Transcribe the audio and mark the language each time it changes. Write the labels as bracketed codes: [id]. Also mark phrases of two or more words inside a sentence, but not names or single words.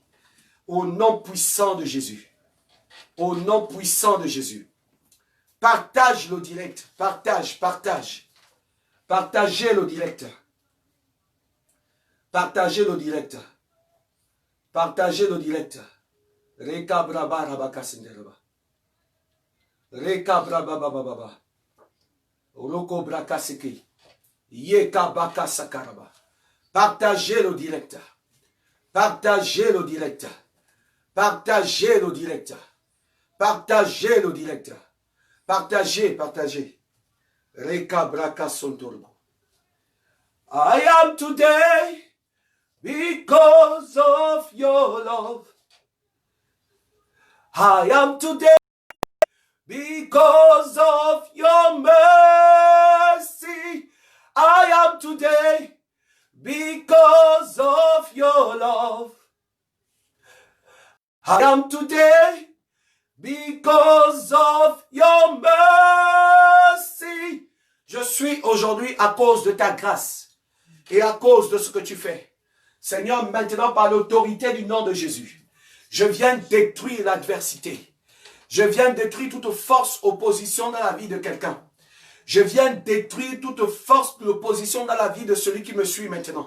[fr] Au nom puissant de Jésus. Au nom puissant de Jésus. Partage le direct. Partage. Partagez le direct. Partagez le direct. Partagez le direct. Reka braba rabaka sendereba. Reka braba baba baba. Roko braka seki. Yeka baka sakaraba. Partagez le direct. Partagez le direct. Partagez le direct. Partagez le direct. Partagez. Reka braka sontorbo. [en] I am today because of your love. I am today because of your mercy. I am today because of your love. I am today because of your mercy. [fr] Je suis aujourd'hui à cause de ta grâce et à cause de ce que tu fais. Seigneur, maintenant par l'autorité du nom de Jésus, je viens détruire l'adversité. Je viens détruire toute force opposition dans la vie de quelqu'un. Je viens détruire toute force d'opposition dans la vie de celui qui me suit maintenant.